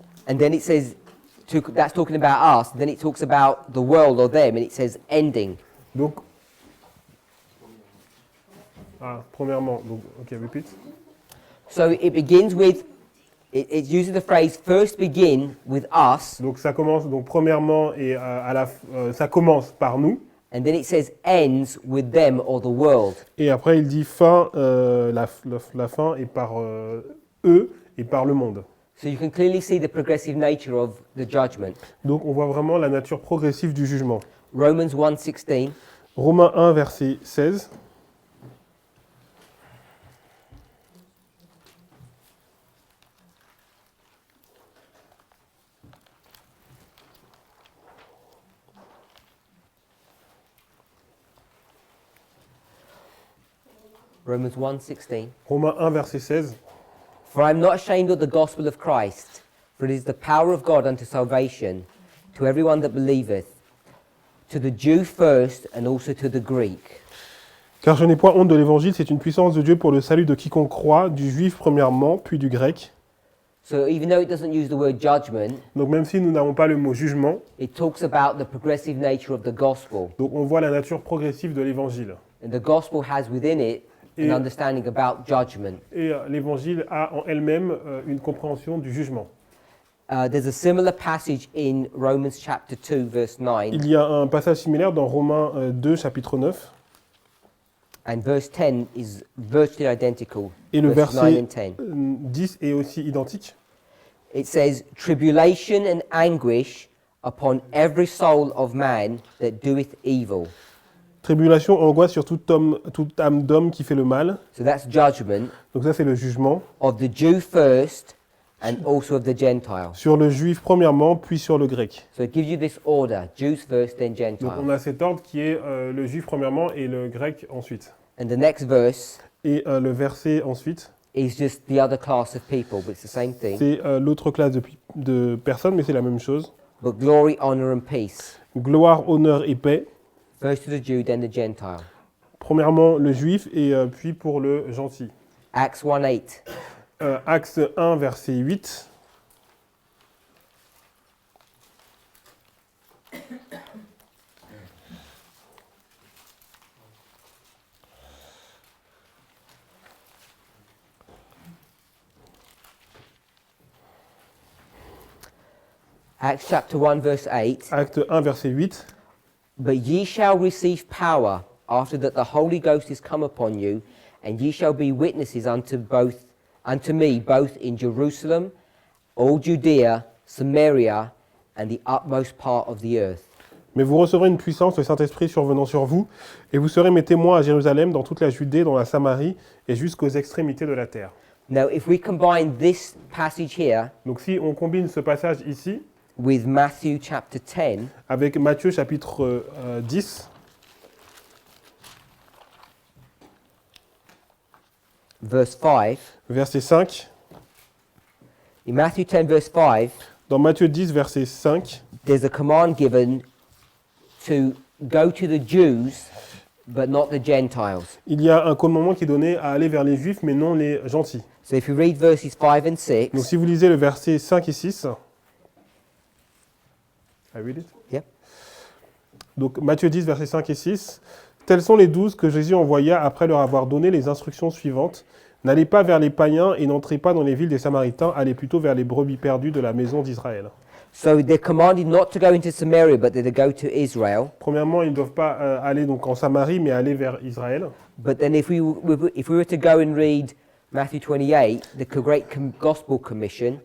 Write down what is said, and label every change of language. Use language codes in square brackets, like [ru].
[en] and then it says that's talking about us. Then it talks about the world or them, and it says ending. [fr] Donc premièrement, donc repeat. [en] So it begins with. It uses the phrase "first begin with us," [fr] Donc ça commence donc premièrement et ça commence par nous. [en] and then it says ends with them or the world. [fr] Et après il dit fin, la fin est par eux et par le monde. [en] So you can clearly see the progressive nature of the judgment. [fr] Donc on voit vraiment la nature progressive du jugement. [en] Romans 1:16. [fr] Romains 1 verset 16. [en] Romans 1:16. [fr] Romains 1 verset 16. [en] For I am not ashamed of the gospel of Christ, for it is the power of God unto salvation to everyone that believeth, to the Jew first and also to the Greek. [fr] Car je n'ai point honte de l'évangile, c'est une puissance de Dieu pour le salut de quiconque croit, du juif premièrement, puis du grec. [en] So even though it doesn't use the word judgment, [fr] Donc même si nous n'avons pas le mot jugement, [en] it talks about the progressive nature of the gospel. [fr] donc on voit la nature progressive de l'évangile. [en] And the gospel has within it an [fr] Et- [en] understanding about judgment. [fr] Et l'évangile a en elle-même une compréhension du jugement. [en] There's a similar passage in Romans chapter 2, verse 9, [fr] Il y a un passage similaire dans Romains 2, chapitre 9, [en] and verse 10 is virtually identical. [fr] et le [en] verses 9 [fr] verset [en] and 10. [fr] 10 est aussi identique. [en] It says, tribulation and anguish upon every soul of man that doeth evil. [fr] Tribulation, angoisse sur toute âme d'homme qui fait le mal. [en] So that's judgment [fr] Donc ça c'est le jugement. [en] of the Jew first and also of the Gentile. [fr] Sur le juif premièrement, puis sur le grec. [en] So it gives you this order, Jews first, then [fr] Donc on [en] Gentiles. [fr] a cet ordre qui est le juif premièrement et le grec ensuite. [en] And the next verse [fr] Et le verset ensuite, [en] is just the other class of people, but it's the same thing. [fr] c'est l'autre classe de personnes, mais c'est la même chose. [en] But glory, honor and peace. [fr] Gloire, honneur et paix. [en] First to the Jew, then the Gentile. [fr] Premièrement le juif et puis pour le gentil. [en] Acts 1:8. [fr] Acte 1, verset 8. [en] Acts chapter 1, verse 8. [fr] Acte 1, verset 8. [en] But ye shall receive power after that the Holy Ghost is come upon you, and ye shall be witnesses unto me both in Jerusalem, all Judea, Samaria, and the utmost part of the earth. [fr] Mais vous recevrez une puissance, le Saint-Esprit survenant sur vous, et vous serez mes témoins à Jérusalem, dans toute la Judée, dans la Samarie, et jusqu'aux extrémités de la terre. [en] Now, if we combine this passage here [fr] Donc si on combine ce passage ici, [en] with Matthew chapter 10, [fr] avec Matthieu chapitre 10, [en] verse 5, [fr] verset 5, [en] in Matthew 10, verse 5, [fr] dans Matthieu 10, verset 5, [en] there's a command given to go to the Jews, but not the Gentiles. [fr] il y a un commandement qui est donné à aller vers les Juifs, mais non les gentils. [en] So if you read verses 5 and 6, [fr] Donc si vous lisez le verset 5 et 6, [en] I read it? Yep. [fr] Donc Matthieu 10, versets 5 et 6. Tels sont les 12 que Jésus envoya après leur avoir donné les instructions suivantes. N'allez pas vers les païens et n'entrez pas dans les villes des Samaritains, allez plutôt vers les brebis perdues de la maison d'Israël. [en] so they're commanded not to go into Samaria, but they're to go to Israel. [fr] Premièrement, ils ne doivent pas aller donc en Samarie, mais aller vers Israël. [en] But then if we were to go and read Matthew 28, the Great Gospel Commission,